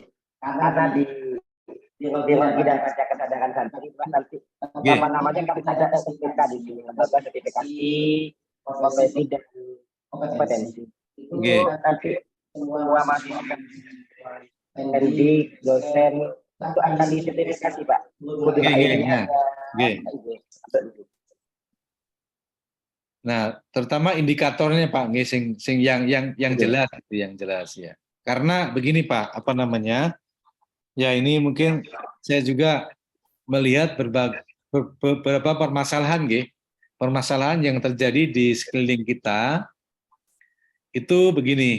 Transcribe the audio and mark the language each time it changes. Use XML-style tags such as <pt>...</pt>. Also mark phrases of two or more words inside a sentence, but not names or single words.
<id>Karena di biologi dan pada kesadaran santri itu kan nanti Nggih. nama-namanya kan ada SPK di sini, lembaga sertifikasi profesi dan kompetensi. Itu Nggih. nanti semua mahasiswa pendidik, dosen itu akan disertifikasi, Pak. Kemudian Nggih, nggih, akhirnya nggih. Nah, terutama indikatornya Pak, nggih, sing yang jelas, gitu, yang jelas ya. Karena begini Pak, apa namanya? Ya ini mungkin saya juga melihat beberapa permasalahan, nggih. Permasalahan yang terjadi di sekeliling kita itu begini.</id>